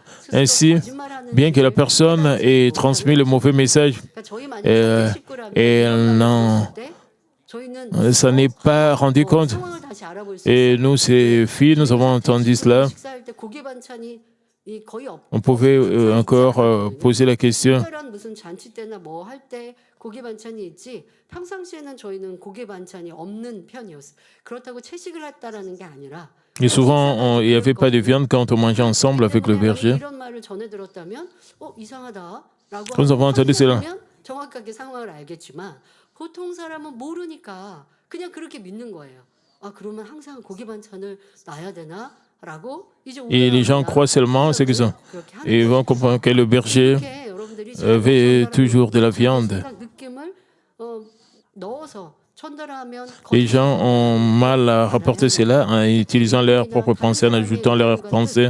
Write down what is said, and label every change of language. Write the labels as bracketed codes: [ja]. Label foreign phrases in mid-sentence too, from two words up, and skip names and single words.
[fr] Ainsi, bien que la personne ait transmis le mauvais message, elle s'en est pas rendu compte. Et nous, ces filles, nous avons entendu cela. On pouvait encore poser la question. [ko] 고기 반찬이 있지 평상시에는 저희는 고기 반찬이 없는 편이었어요. 그렇다고 채식을 했다라는 게 아니라 [fr] Et souvent, il n'y avait pas de viande quand on mangeait ensemble avec le berger. [ko] 이런 말을 전해 들었다면 이상하다라고 [fr] Nous avons entendu cela. [ko] 정확하게 상황을 알겠지만 보통 사람은 모르니까 그냥 그렇게 믿는 거예요. 아 그러면 항상 고기 반찬을 놔야 되나? [fr] Et les gens croient seulement ce qu'ils ont. Et ils vont comprendre que le berger veut toujours de la viande. Les gens ont mal à rapporter cela en utilisant leurs propres pensées, en ajoutant leurs pensées.